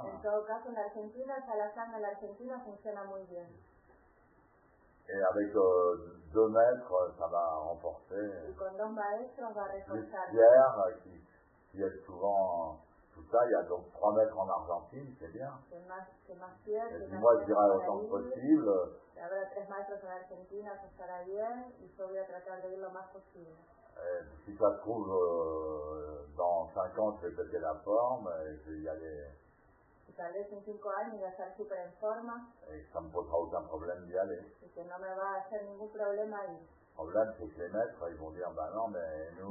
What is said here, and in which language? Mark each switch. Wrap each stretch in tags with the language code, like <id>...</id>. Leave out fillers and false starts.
<es>En todo caso, en Argentina, la sangha en la Argentina funciona muy bien.</es> <fr>Et avec 2 maîtres, ça va renforcer.</fr> <es>Y con 2 maestros va a reforzar.</es> <fr>Pierre, qui aide souvent tout ça. Il y a donc 3 maîtres en Argentine, c'est bien. C'est</fr> <es>más</es> <fr>Pierre. Et puis moi, je dirais autant que possible.</fr> <es>Habrá 3 maestros en Argentina, eso estará bien, y yo voy a tratar de ir lo más posible.</es> <fr>Si ça se trouve, dans 5 ans, je vais péter la forme, et je vais y aller.</fr> <es>Y tal vez en 5 años voy a estar súper en forma.</es> <fr>Et ça ne me posera aucun problème d'y aller.</fr> <es>Y que no me va a hacer ningún problema ir.</es> <fr>Le problème, c'est que les maîtres, ils vont dire, bah non, mais nous...</fr>